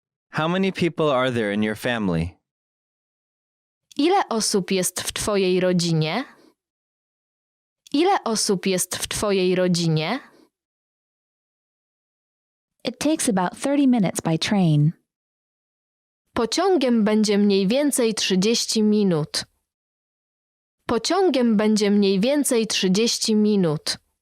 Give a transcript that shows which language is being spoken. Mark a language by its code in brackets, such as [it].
[en] How many people are there in your family? [pl] Ile osób jest w twojej rodzinie? Ile osób jest w twojej rodzinie? [en] It takes about 30 minutes by train. [pl] Pociągiem będzie mniej więcej 30 minut. Pociągiem będzie mniej więcej 30 minut.